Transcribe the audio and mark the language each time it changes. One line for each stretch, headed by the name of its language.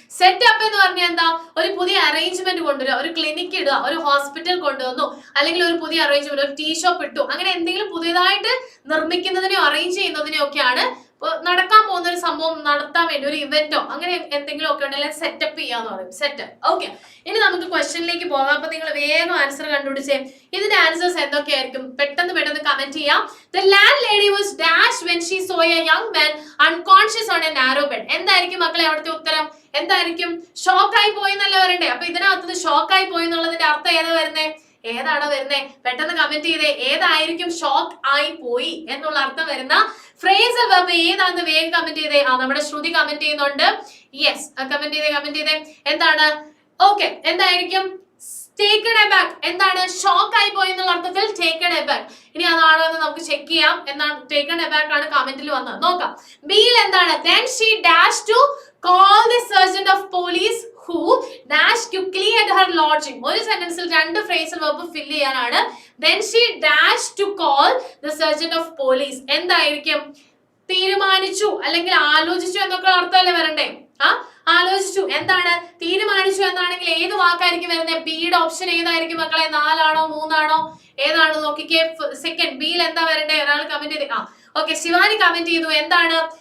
Malayalam: Set up എന്ന് പറഞ്ഞാൽ എന്താ? ഒരു പുതിയ അറേഞ്ച്മെന്റ് കൊണ്ടുവരിക, ഒരു ക്ലിനിക്ക് ഇടുക, ഒരു ഹോസ്പിറ്റൽ കൊണ്ടുവന്നു, അല്ലെങ്കിൽ ഒരു പുതിയ അറേഞ്ച്മെന്റ്, ഒരു ടീ ഷോപ്പ് ഇട്ടു, അങ്ങനെ എന്തെങ്കിലും പുതിയതായിട്ട് നിർമ്മിക്കുന്നതിനെയോ അറേഞ്ച് ചെയ്യുന്നതിനെയോ ഒക്കെയാണ് നടക്കാൻ പോകുന്ന ഒരു സംഭവം നടത്താൻ വേണ്ടി ഒരു ഇവന്റോ അങ്ങനെ എന്തെങ്കിലും ഒക്കെ ഉണ്ടെങ്കിൽ സെറ്റപ്പ് ചെയ്യാന്ന് പറയും. സെറ്റ്. ഓക്കെ, ഇനി നമുക്ക് ക്വസ്റ്റ്യനിലേക്ക് പോകാം. അപ്പൊ നിങ്ങൾ വേഗം ആൻസർ കണ്ടുപിടിച്ചേ. ഇതിന്റെ ആൻസേഴ്സ് എന്തൊക്കെയായിരിക്കും? പെട്ടെന്ന് കമന്റ് ചെയ്യാം.
English: The landlady was dashed when she saw a young man unconscious on a narrow bed.
Malayalam: എന്തായിരിക്കും മക്കളെ അവിടുത്തെ ഉത്തരം? എന്തായിരിക്കും? ഷോക്കായി പോയി എന്നല്ലേ വരണ്ടേ? അപ്പൊ ഇതിനകത്ത് ഷോക്കായി പോയി എന്നുള്ളതിന്റെ അർത്ഥം ഏതാ വരുന്നേ? ഏതാണോ വരുന്നേ? പെട്ടെന്ന് കമന്റ് ചെയ്തേ. ഏതായിരിക്കും ഷോക്ക് ആയി പോയി എന്നുള്ള അർത്ഥം വരുന്ന ഫ്രേസൽ വെർബ് ഏതാണെന്ന് വേഗം കമന്റ് ചെയ്തേ. നമ്മുടെ ശ്രുതി കമന്റ് ചെയ്യുന്നുണ്ട്. യെസ്, കമന്റ് ചെയ്തേ. എന്താണ്? ഓക്കെ, എന്തായിരിക്കും? ടേക്കൺ എബാക്ക്. എന്താണ്? ഷോക്ക് ആയി പോയി എന്നുള്ള അർത്ഥത്തിൽ ടേക്കൺ എബാക്ക്. ഇനി അതാണോ എന്ന് നമുക്ക് ചെക്ക് ചെയ്യാം. എന്താണ്? ടേക്കൺ എബാക്ക് ആണ് കമന്റിൽ വന്നത്. നോക്കാം. ബിയിൽ എന്താണ്?
English: Then she dashed to call the sergeant of police who dashed quickly at her lodging.
Malayalam: ഒരു സെന്റൻസിൽ രണ്ട് ഫ്രേസൽ വെർബ് ഫില്ല് ചെയ്യാനാണ്.
English: Then she dashed to call the sergeant of police.
Malayalam: എന്തായിരിക്കും? തീരുമാനിച്ചു അല്ലെങ്കിൽ ആലോചിച്ചു എന്നൊക്കെ അർത്ഥമല്ലേ വരണ്ടേ? ആലോചിച്ചു. എന്താണ്? തീരുമാനിച്ചു എന്നാണെങ്കിൽ ഏത് വാക്കായിരിക്കും വരുന്നത്? ബിയുടെ ഓപ്ഷൻ ഏതായിരിക്കും മക്കളെ? 4 ആണോ 3 ആണോ ഏതാണ് നോക്കിക്കേ. സെക്കൻഡ് ബിയിൽ എന്താ വരണ്ടേ? ഒരാൾ കമന്റ് ചെയ്ത്. ഓക്കെ, ശിവാനി കമന്റ് ചെയ്തു. എന്താണ്?